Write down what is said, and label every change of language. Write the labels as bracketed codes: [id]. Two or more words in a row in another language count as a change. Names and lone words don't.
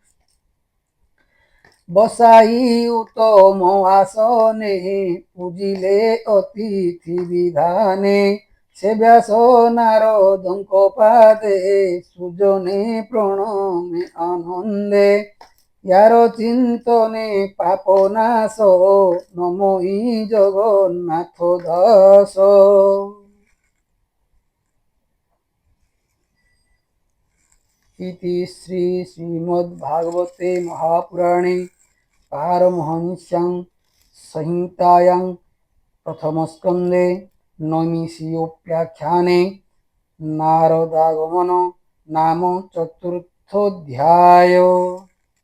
[or] ବସାଇ ଉତ୍ତମ ଆସନେ ପୂଜିଲେ ଅତିଥି ବିଧାନେ ସେ ବ୍ୟାସ ନାରଦଙ୍କ ପାଦେ ସୁଜନେ ପ୍ରଣମେ ଆନନ୍ଦେ ଯାର ଚିନ୍ତନେ ପାପ ନାଶ ନମଇ ଜଗନ୍ନାଥ ଦାସ। [sa] इति श्री श्रीमद्भागवते महापुराणे पारमहंस्यां संहितायां प्रथमस्कन्धे नैमिषीयोपाख्याने नारदागमन नाम चतुर्थोऽध्याय।